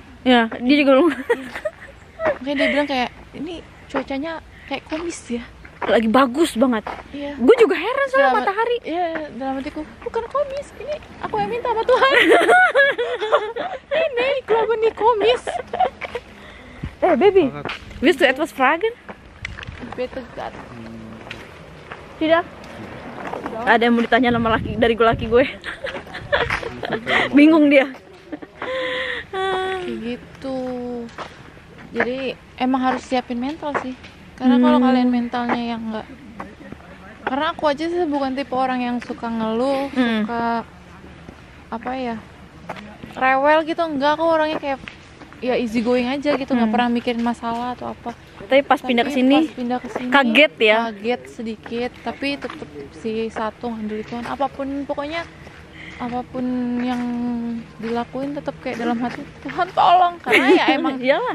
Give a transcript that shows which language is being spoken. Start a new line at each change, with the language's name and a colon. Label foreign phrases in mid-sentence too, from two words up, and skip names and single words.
Indonesian: Ya, dia juga ngomong, Makanya dia bilang kayak ini cuacanya kayak komis ya. lagi bagus banget. Iya. Gue juga heran soal matahari. Iya, dalam hatiku bukan komis, ini aku yang minta sama Tuhan. Ini kalau ini komis.
German: Baby, willst du etwas fragen?
Indonesian: Betul kan. Tidak. Ada yang mau ditanya sama laki gue. Bingung dia. Kayak gitu. Jadi emang harus siapin mental sih. Karena kalau kalian mentalnya yang enggak, karena aku aja sih bukan tipe orang yang suka ngeluh, suka apa ya, rewel gitu. Enggak, aku orangnya kayak ya
English: easy going
Indonesian: aja gitu, nggak pernah mikirin masalah atau apa. Tapi pas pindah ke sini kaget ya. Kaget sedikit, tapi tetap si satu ngandelin Tuhan. Apapun yang dilakuin tetap kayak dalam hati Tuhan tolong, karena ya emang Iyalah.